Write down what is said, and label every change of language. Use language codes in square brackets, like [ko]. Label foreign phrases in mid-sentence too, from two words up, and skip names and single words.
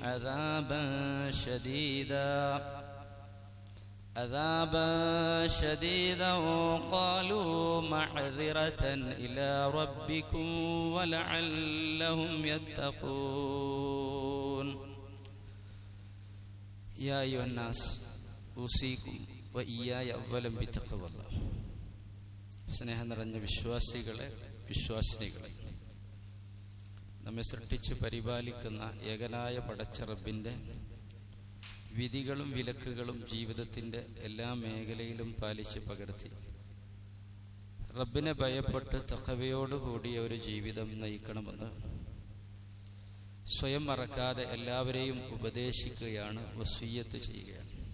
[ar] عذابا شديدا قالوا معذرة إلى ربكم ولعلهم يتقون يا أيها الناس أوصيكم وإياي أولا بتقوى الله [ml] സ്നേഹം നിറഞ്ഞ വിശ്വാസിനികളെ നമ്മെ സൃഷ്ടിച്ച് പരിപാലിക്കുന്ന ഏകനായ പടച്ച റബ്ബിൻ്റെ വിധികളും വിലക്കുകളും ജീവിതത്തിൻ്റെ എല്ലാ മേഖലയിലും പാലിച്ച് പകർത്തി റബ്ബിനെ ഭയപ്പെട്ട് തഖ്വയോടുകൂടിയ ഒരു ജീവിതം നയിക്കണമെന്ന് സ്വയം മറക്കാതെ എല്ലാവരെയും ഉപദേശിക്കുകയാണ്, വസിയ്യത്ത് ചെയ്യുകയാണ്.